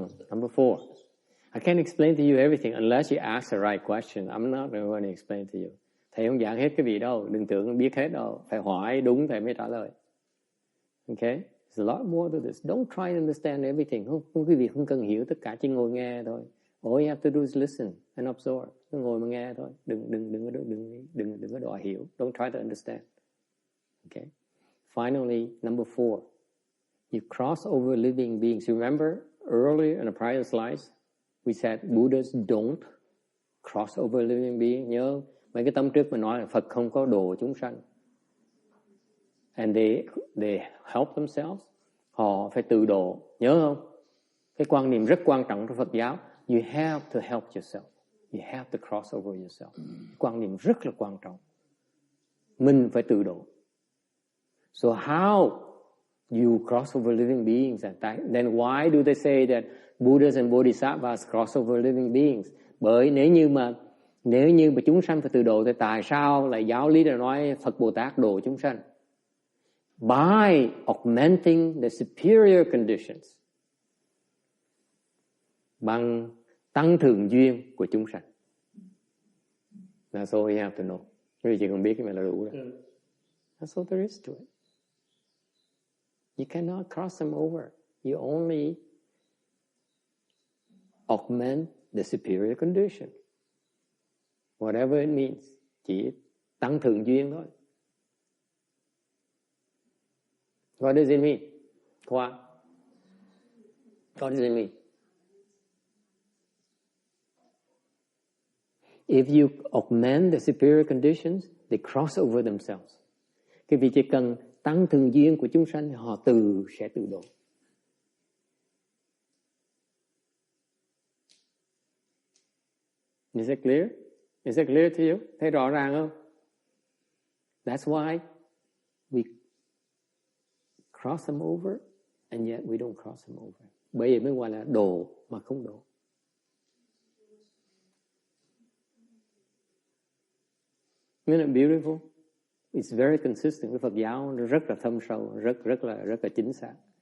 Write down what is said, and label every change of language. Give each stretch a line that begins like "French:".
English: Number 4. I can't explain to you everything unless you ask the right question. I'm not going to explain to you.
Vietnamese: Thầy không giảng hết cái gì đâu. Đừng tưởng biết hết đâu. Phải hỏi đúng thầy mới trả lời. Okay?
English: There's a lot more to this. Don't try to understand everything.
Vietnamese: Không quý vị không cần hiểu tất cả, chỉ ngồi nghe thôi.
English: All you have to do is listen and absorb.
Vietnamese: Cứ ngồi mà nghe thôi. Đừng có đòi hiểu.
English: Don't try to understand. Okay? Finally, number 4, you cross over living beings. Remember earlier in the prior slides, we said Buddhas don't cross over living beings.
Vietnamese: Nhớ mấy cái tấm trước mình nói là Phật không có độ chúng sanh.
English: And they help themselves.
Vietnamese: Họ phải tự độ. Nhớ không? Cái quan niệm rất quan trọng trong Phật giáo.
English: You have to help yourself. You have to cross over yourself.
Vietnamese: Quan niệm rất là quan trọng. Mình phải tự độ. So how you cross over living beings?
English: Then why do they say that Buddhas and Bodhisattvas cross over living beings?
Vietnamese: Bởi nếu như mà chúng sanh phải tự độ thì tại sao lại giáo lý đã nói Phật Bồ Tát độ chúng sanh?
English: By augmenting the superior conditions.
Vietnamese: Bằng tăng thượng duyên của chúng sanh.
English: That's all you have to know.
Vietnamese: Quý vị chỉ cần biết cái này là đủ rồi.
English: That's all there is to it. You cannot cross them over. You only augment the superior condition. Whatever it means.
Vietnamese: Chỉ tăng thượng duyên thôi.
English: What does it mean? What does it mean? If you augment the superior conditions, they cross over themselves.
Vietnamese: Cái vị chỉ cần tăng thượng duyên của chúng sanh, họ sẽ tự độ.
English: Is that clear? Is that clear to you?
Vietnamese: Thấy rõ ràng không?
English: That's why we cross them over, and yet we don't cross them over.
Vietnamese: Bởi vì mới gọi là độ mà không độ.
English: Isn't it beautiful? It's very consistent.
Vietnamese: Cái Phật giáo nó rất là thâm sâu, rất là chính xác.